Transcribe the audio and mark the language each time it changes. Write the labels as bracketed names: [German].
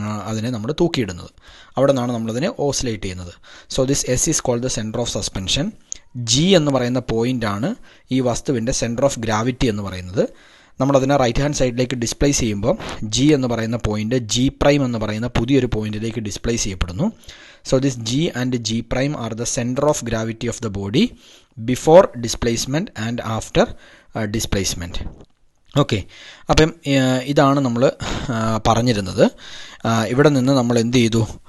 [Malayalam] അതിനെ നമ്മൾ തൂക്കിയിടുന്നത്. അവിടെ നിന്നാണ് നമ്മളതിനെ ഓസിലേറ്റ് ചെയ്യുന്നത്. [English] So this S is called the centre of suspension. [Malayalam] G എന്ന് പറയുന്ന പോയിൻ്റാണ് ഈ വസ്തുവിൻ്റെ സെൻറ്റർ ഓഫ് ഗ്രാവിറ്റി എന്ന് പറയുന്നത്. നമ്മളതിനെ റൈറ്റ് ഹാൻഡ് സൈഡിലേക്ക് ഡിസ്പ്ലേസ് ചെയ്യുമ്പോൾ ജി എന്ന് പറയുന്ന പോയിൻ്റ് ജി പ്രൈം എന്ന് പറയുന്ന പുതിയൊരു പോയിന്റിലേക്ക് ഡിസ്പ്ലേസ് ചെയ്യപ്പെടുന്നു. [English] So this G and G prime are the center of gravity of the body before displacement and after displacement. [Malayalam] Okay, അപ്പം ഇതാണ് നമ്മൾ പറഞ്ഞിരുന്നത്. ഇവിടെ നിന്ന് നമ്മൾ എന്ത് ചെയ്തു?